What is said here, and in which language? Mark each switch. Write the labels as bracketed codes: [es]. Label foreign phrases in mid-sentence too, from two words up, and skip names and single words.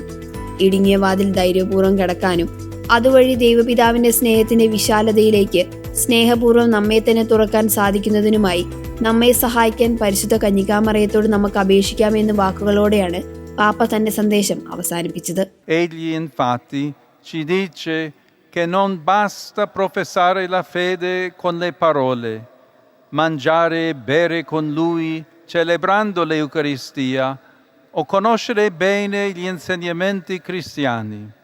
[ml] ഇടുങ്ങിയ വാതിൽ ധൈര്യപൂർവ്വം കടക്കാനും അതുവഴി ദൈവപിതാവിന്റെ സ്നേഹത്തിന്റെ വിശാലതയിലേക്ക് സ്നേഹപൂർവ്വം നമ്മെ തന്നെ തുറക്കാൻ സാധിക്കുന്നതിനുമായി നമ്മെ സഹായിക്കാൻ പരിശുദ്ധ കന്യകാമറിയത്തോട് നമുക്ക് അപേക്ഷിക്കാമെന്ന വാക്കുകളോടെയാണ് പാപ്പ തന്റെ സന്ദേശം അവസാനിപ്പിച്ചത്. [it] Egli infatti ci dice che non basta professare la fede con le parole, mangiare e bere con lui celebrando l'Eucaristia o conoscere bene gli insegnamenti cristiani.